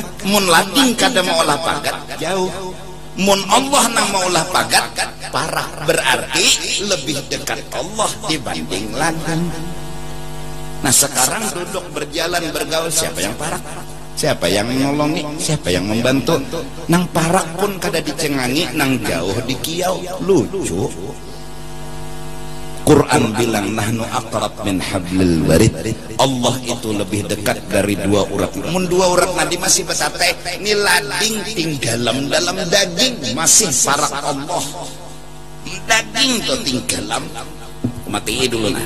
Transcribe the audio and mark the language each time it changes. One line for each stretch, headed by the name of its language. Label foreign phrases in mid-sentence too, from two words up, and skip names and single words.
Banjar: Mun lading kada mau olah pagat jauh, mun Allah nang maulah pagat parah, berarti lebih dekat Allah dibanding lading. Nah sekarang duduk berjalan bergaul, siapa yang parak? Siapa yang menolongi? Siapa yang membantu? Nang parak pun kada dicengangi, nang jauh dikiau. Lucu. Quran bilang
Arabic: نحن أقرب من حبل الوريد.
Banjar: Allah itu lebih dekat dari dua urat. Mun dua urat nadi masih betate, ini lading tinggalam dalam daging masih parak Allah. Daging to tinggalam. Mati dulu nah.